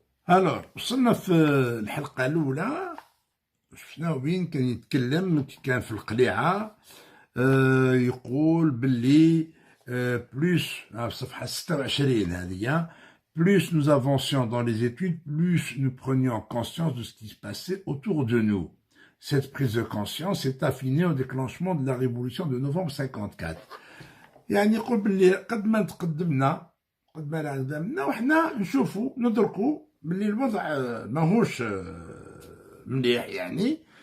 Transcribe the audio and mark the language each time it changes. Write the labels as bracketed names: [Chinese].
[Arabic] الور وصلنا في الحلقه الاولى، شفنا وين كان يتكلم، كان في القليعه يقول باللي بلوس في صفحه 26 هذه، [French] plus nous avancions dans les études, plus nous prenions conscience de ce qui se passait autour de nous. Cette prise de conscience s'est affinée au déclenchement de la révolution de novembre 54. [Arabic] يعني يقول باللي قد ما تقدمنا وحنا نشوفوا ندركوا باللي الوضع ماهوش مليح يعني.